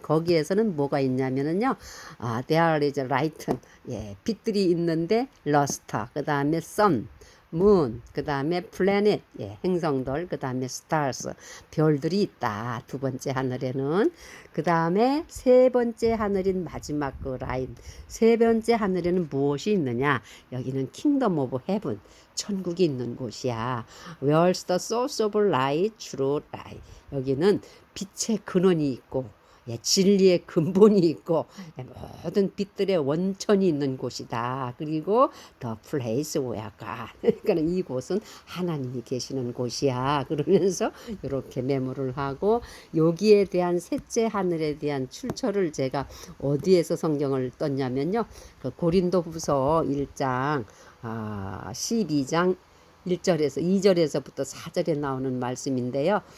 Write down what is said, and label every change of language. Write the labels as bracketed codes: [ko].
[ko] 거기에서는 뭐가 있냐면은요, [en] there is light, [ko] 빛들이 있는데 luster, 그 다음에 sun, 문, 그 다음에 플래닛, 행성들, 그 다음에 스타스, 별들이 있다. 두 번째 하늘에는. 그 다음에 세 번째 하늘인 마지막 그 라인, 세 번째 하늘에는 무엇이 있느냐? 여기는 킹덤 오브 헤븐, 천국이 있는 곳이야. [en] Where's the source of light, true light. [ko] 여기는 빛의 근원이 있고 진리의 근본이 있고 모든 빛들의 원천이 있는 곳이다. 그리고 [en] the place where God. [ko] 그러니까 이곳은 하나님이 계시는 곳이야. 그러면서 이렇게 메모를 하고 여기에 대한 셋째 하늘에 대한 출처를 제가 어디에서 성경을 떴냐면요. 그 고린도후서 1장 12장 1절에서 2절에서부터 4절에 나오는 말씀인데요.